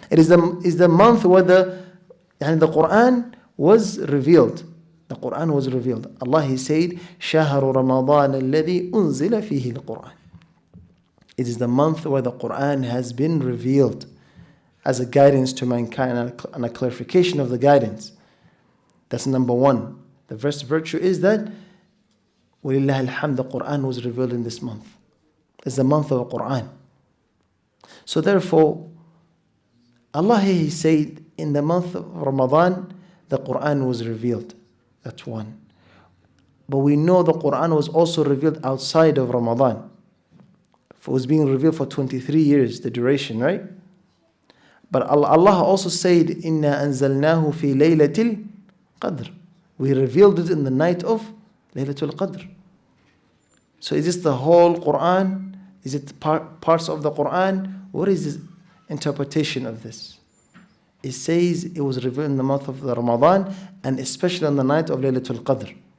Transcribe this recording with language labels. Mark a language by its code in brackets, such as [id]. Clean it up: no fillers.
[en] It is the month where the Quran was revealed. The Quran was revealed. [ar] Allah, [en] He said, [ar] شهر رمضان الذي أنزل فيه القرآن. [en] It is the month where the Quran has been revealed as a guidance to mankind and a clarification of the guidance. That's number one. The first virtue is that [ar] وَلِلَّهِ الْحَمْدُ, [en] the Quran was revealed in this month. It's the month of the Quran. So therefore, Allah, He said, in the month of Ramadan, the Quran was revealed. That's one. But we know the Quran was also revealed outside of Ramadan. It was being revealed for 23 years, the duration, right? But Allah also said, [ar] إِنَّا أَنزَلْنَاهُ فِي لَيْلَةِ الْقَدْرِ. [en] We revealed it in the night of Laylatul Qadr. So is this the whole Quran? Is it parts of the Quran? What is the interpretation of this? It says it was revealed in the month of Ramadan, and especially on the night of Laylatul Qadr.